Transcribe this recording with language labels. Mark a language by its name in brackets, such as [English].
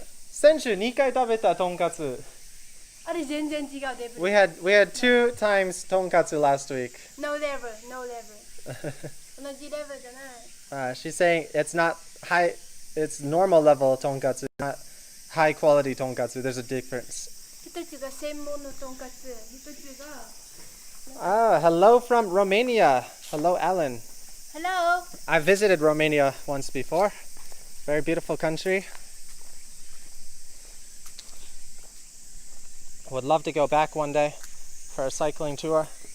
[Japanese] 先週2回食べたとんかつ。あれ全然違うレベル。 [English] We had 2 times tonkatsu last week. No level, no level. [Japanese] 同じレベルじゃない。 [English] She's saying it's not high, it's normal level tonkatsu, not high quality tonkatsu. There's a difference. [Japanese] 一つが専門のとんかつ、一つが。 [English] Hello from Romania. Hello, Alan. Hello. I visited Romania once before. Very beautiful country. Would love to go back one day for a cycling tour.